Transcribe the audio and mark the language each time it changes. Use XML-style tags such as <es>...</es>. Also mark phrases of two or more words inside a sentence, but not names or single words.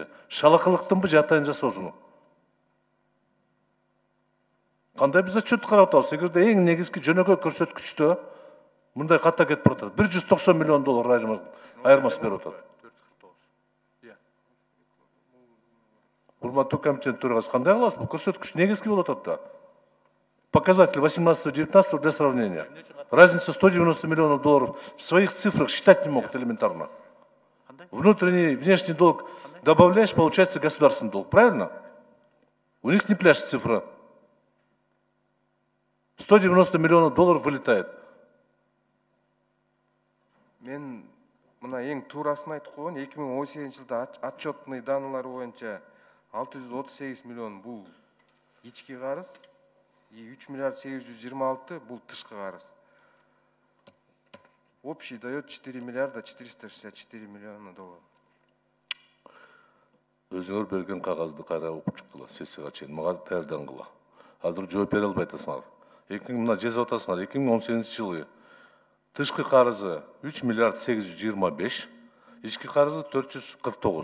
<ky>Шалакылыктынбы же атайын жасоосунун? Кандай биз отчет карап атабыз? Эгерде эң негизги жөнөкөй көрсөткүчтө мындай ката кетип баратат. 190 миллион доллар айырмасы берип атат. 449. Иә. Урматтуу комитет төрагасы, кандай кыласыз? Бул көрсөткүч негизги болуп атат да.</ky> <ru>Показатель 18-19 для сравнения. Разница 190 миллионов долларов. В своих цифрах считать не могут элементарно. Внутренний, внешний долг добавляешь, получается государственный долг. Правильно? У них не пляшет цифра. 190 миллионов долларов вылетает.</ru> <ky>Мен мына эң туурасын айтып койгон, 2018 жылда</ky> <ru>отчетный данныйлар</ru> <ky>боюнча 638 миллион бул ички карыз, 3 миллиард 826 бул тышкы карыз.</ky> <ru>Общий дает 4 миллиарда 464 миллиона долларов.</ru> <ky>Өзүңөр берген кагазды кайра окуп чыккыла, сессияга чейин мага даярдангыла. Азыр жооп бере албай атасыңар. Мына жазып атасыңар, 2018 жылы тышкы карызы 3 миллиард 825, ички карызы 449.</ky>